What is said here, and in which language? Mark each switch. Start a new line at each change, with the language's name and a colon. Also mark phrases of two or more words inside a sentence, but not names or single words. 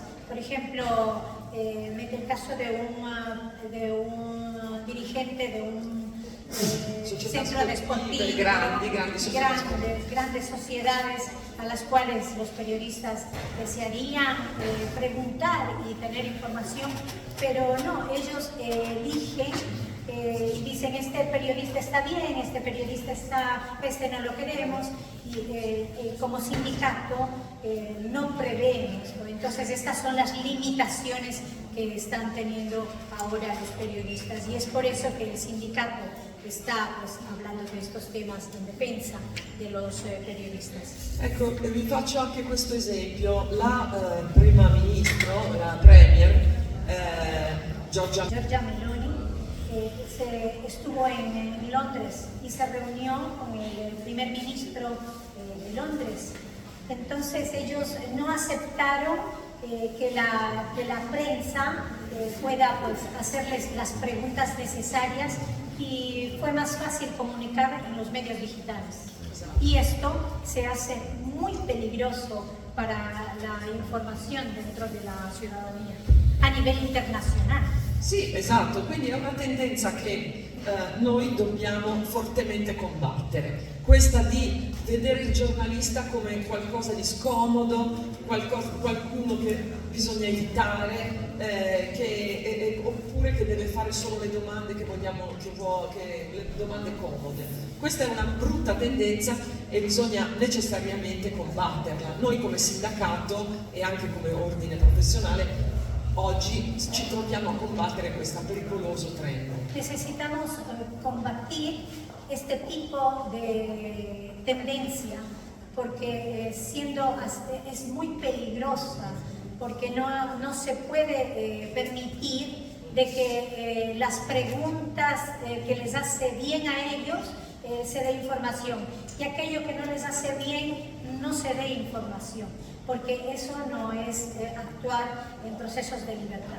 Spanish: Por ejemplo, mete el caso de un dirigente centros deportivos, grandes sociedades a las cuales los periodistas desearían preguntar y tener información, pero no, ellos eligen y dicen este periodista está bien, este periodista está, este no lo queremos, y como sindicato no prevemos. Entonces estas son las limitaciones que están teniendo ahora los periodistas, y es por eso que el sindicato está pues, hablando
Italian: di questi temi in difesa dei
Spanish: periodistas.
Italian: Ecco, vi faccio anche questo esempio. La prima ministro, la premier, Giorgia Meloni,
Spanish: estuvo en Londres y se reunió con el primer ministro de Londres. Entonces ellos no aceptaron que la prensa pueda pues, hacerles las preguntas necesarias, y fue más fácil comunicar en los medios digitales. Y esto se hace muy peligroso para la información dentro de la ciudadanía a nivel internazionale.
Italian: Sì, esatto, quindi è una tendenza che noi dobbiamo fortemente combattere, questa di vedere il giornalista come qualcosa di scomodo, qualcuno che bisogna evitare, oppure che deve fare solo le domande le domande comode. Questa è una brutta tendenza e bisogna necessariamente combatterla. Noi come sindacato e anche come ordine professionale oggi ci troviamo a combattere questo pericoloso trend.
Spanish: Necesitamos combatir este tipo de tendencia porque es muy peligrosa, porque no se puede permitir de que las preguntas que les hace bien a ellos se dé información, y aquello que no les hace bien no se dé información, porque eso no es actuar en procesos de libertad.